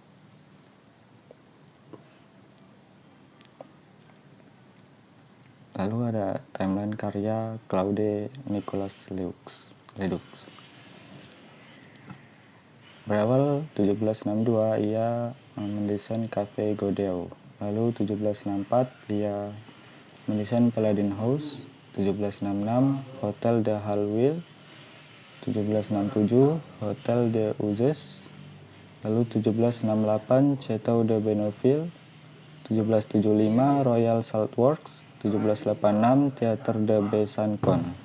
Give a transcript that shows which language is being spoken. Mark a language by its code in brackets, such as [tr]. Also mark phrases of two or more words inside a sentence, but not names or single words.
[id] Lalu ada timeline karya Claude Nicolas Ledoux. Berawal 1762 ia mendesain Cafe Godot. Lalu 1764 ia mendesain Paladin House. 1766 Hotel de Halwil. 1767 Hotel de Uzes. Lalu 1768 Château de Benoît. 1775 Royal Salt Works. 1786 Theatre de Besançon.